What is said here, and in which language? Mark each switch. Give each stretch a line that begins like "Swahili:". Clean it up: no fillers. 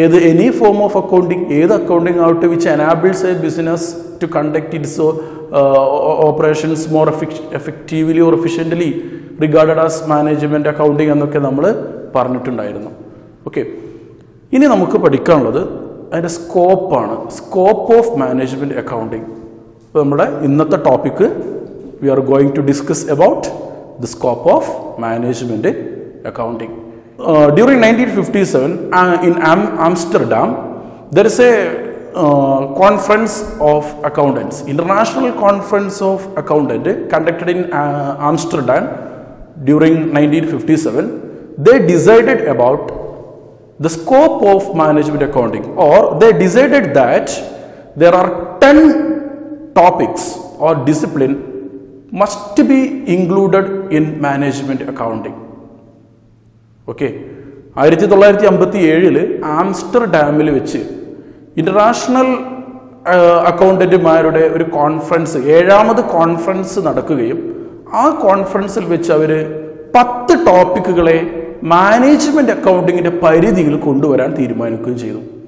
English: any form of accounting,
Malayalam: ഏത് accounting ആവട്ടെ
English: which enables a business to conduct its operations more effectively or efficiently regarded as management accounting
Malayalam: എന്നൊക്കെ നമ്മൾ പറഞ്ഞിട്ടുണ്ടായിരുന്നു. Okay, ഇനി നമുക്ക് പഠിക്കാനുള്ളത് അതിൻ്റെ സ്കോപ്പാണ്, സ്കോപ്പ് ഓഫ് മാനേജ്മെൻറ്റ് അക്കൗണ്ടിങ്. അപ്പോൾ നമ്മുടെ ഇന്നത്തെ
English: Topic we are going to discuss about the scope of management accounting. During 1957 in Amsterdam, there is a conference of accountants, international conference of accountants conducted in Amsterdam during 1957. They decided about the scope of management accounting, or they decided that there are 10 topics or discipline must be included in management accounting.
Malayalam: Okay, 1957 ആംസ്റ്റർഡാമിൽ വെച്ച് international അക്കൗണ്ടന്റുമാരുടെ ഒരു conference, 7ാമത് conference നടക്കുകയും ആ കോൺഫറൻസിൽ വെച്ച് അവർ 10 ടോപ്പിക്കുകളെ management അക്കൗണ്ടിങ്ങിൻ്റെ പരിധിയിൽ കൊണ്ടുവരാൻ തീരുമാനിക്കുകയും ചെയ്തു.